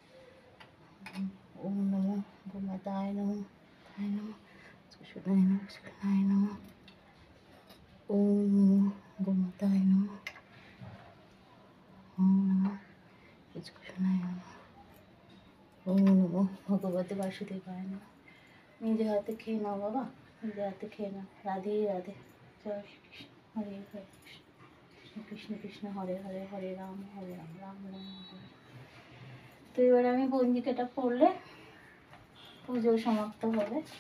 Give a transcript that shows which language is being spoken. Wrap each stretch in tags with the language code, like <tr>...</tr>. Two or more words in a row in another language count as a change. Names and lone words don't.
<sa>ওম নমো গোমাতায় নমঃ, তায় নমঃ, কৃষ্ণায় নমঃ, কৃষ্ণায় নমঃ। ওম নমো গোমাতায় নমঃ। ওম নমো কৃষ্ণায় নমঃ। ওম নমো ভগবতে বাসুদেবায় নমঃ।</sa> <bn>নিজে হাতে খেয়ে নাও বাবা, নিজে হাতে খেয়ে নাও। রাধে রাধে। জয় শ্রী কৃষ্ণ।</bn> <sa>হরে হরে কৃষ্ণ, কৃষ্ণ কৃষ্ণ কৃষ্ণ হরে হরে, হরে রাম রাম রাম হরে।</sa> <bn>তো এবার আমি পঞ্জিকাটা পড়লে পুজো সমাপ্ত হবে।</bn>